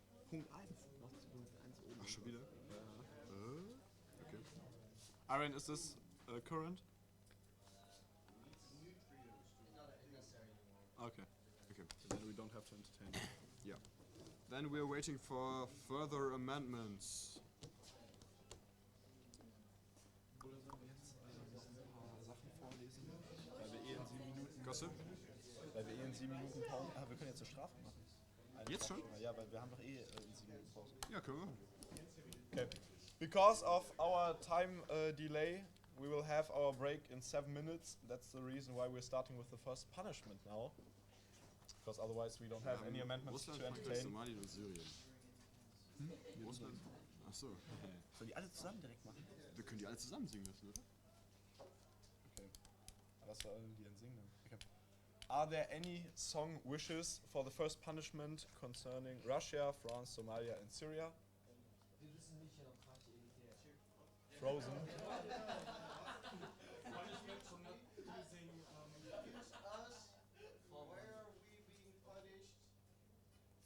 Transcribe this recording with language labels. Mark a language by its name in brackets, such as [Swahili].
[German] Punkt 1. Ach, schon wieder? Okay. [English] Iran, is this current? Okay. Okay. Then we don't have to entertain it. Yeah. Then we're waiting for further amendments. [German] Oder sollen wir jetzt ein paar Sachen vorlesen? Weil wir in 7 Minuten. [English] Gossip? [German] Weil wir in 7 Minuten Pause. Wir können jetzt eine Strafe machen. Jetzt schon? Ja, weil wir haben doch in 7 Minuten Pause. Ja, können wir machen. Okay. [English] Because of our time delay, we will have our break in 7 minutes. That's the reason why we're starting with the first punishment now. Because otherwise we don't have any amendments [German] Russland, [English] to [German] Frankreich, Somalia und Syrien. Russland. Achso. Sollen die alle zusammen direkt machen? Wir können die alle zusammen singen lassen, oder? Okay. Was sollen die denn singen? Okay. [English] Are there any song wishes for the first punishment concerning Russia, France, Somalia and Syria? Frozen. Punishment for not using